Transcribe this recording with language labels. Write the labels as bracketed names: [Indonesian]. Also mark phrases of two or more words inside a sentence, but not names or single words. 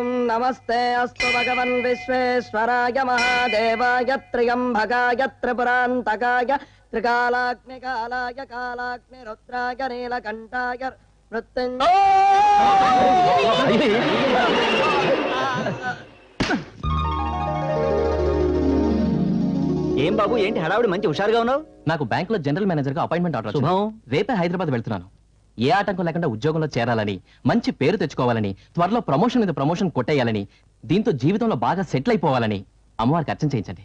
[Sanskrit] नमस्ते अस्तु भगवन् विश्वेश्वराय महादेवाय त्र्यम्बकाय त्रिपुरान्तकाय त्रिकालाग्निकालाय कालाग्निरुद्राय नीलकण्ठाय [Telugu] ఏం బాబు ఏంటి హడావుడి మంచి హుషారుగా ఉన్నావు? నాకు బ్యాంకులో [English] general manager [Telugu] గా [English] appointment order [Telugu] శుభం. రేపే హైదరాబాద్ వెళ్తున్నాను. ఏ ఆటంకం లేకుండా ఉద్యోగంలో చేరాలని, మంచి పేరు తెచ్చుకోవాలని, త్వరలో ప్రమోషన్ మీద ప్రమోషన్ కొట్టేయాలని, దీంతో జీవితంలో బాగా సెటిల్ అయిపోవాలని అమ్మవారికి అర్చన చేయించండి.